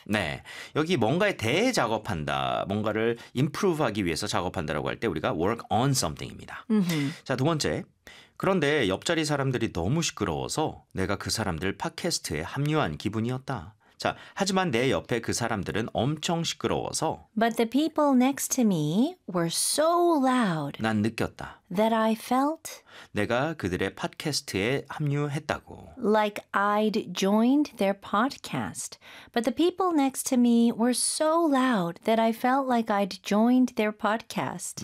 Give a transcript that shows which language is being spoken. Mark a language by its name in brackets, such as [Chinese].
[Korean] 네, 여기뭔가에대해작업한다, 뭔가를 [English] improve [Korean] 하기 위해서 작업한다라고 할 때 우리가 [English] work on something [Korean] 입니다. Mm-hmm. 자, 두 번째. 그런데 옆자리 사람들이 너무 시끄러워서 내가 그 사람들 팟캐스트에 합류한 기분이었다. 자, 하지만 내 옆에 그 사람들은 엄청 시끄러워서 [English] But the people next to me were so loud [Korean] 난 느꼈다 [English] That I felt [Korean] 내가그들의 팟캐스트에합류했다고 [English] Like I'd joined their podcast But the people next to me were so loud that I felt like I'd joined their podcast